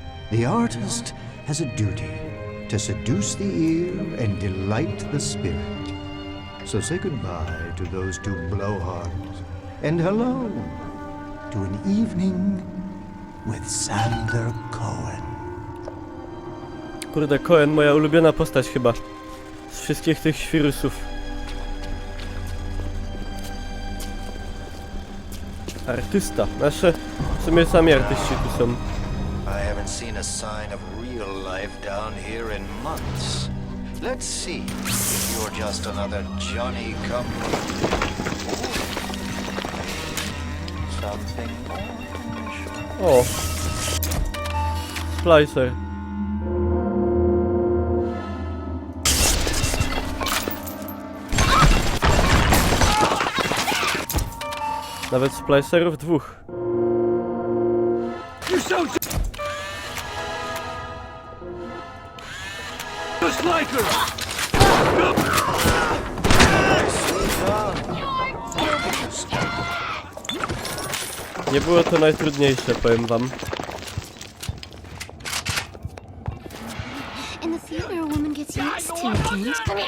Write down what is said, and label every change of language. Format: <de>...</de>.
<en>The artist has a duty to seduce the ear and delight the spirit. So say goodbye to those two blowhards, and hello to an evening with Sander Cohen.</en> <pl>Kurde, Cohen, moja ulubiona postać chyba. Z wszystkich tych świrusów. Artysta. Nasze w sumie sami artyści tu są.</pl> <en>I haven't seen a sign of real life down here in months. Let's see if you're just another Johnny come. Something more.</en> <pl>O! Splicer. Nawet splicerów dwóch.</pl> <en>Just like her!</en> <pl>Nie było to najtrudniejsze, powiem wam.</pl> <en>In the theater, a woman gets used to things.</en>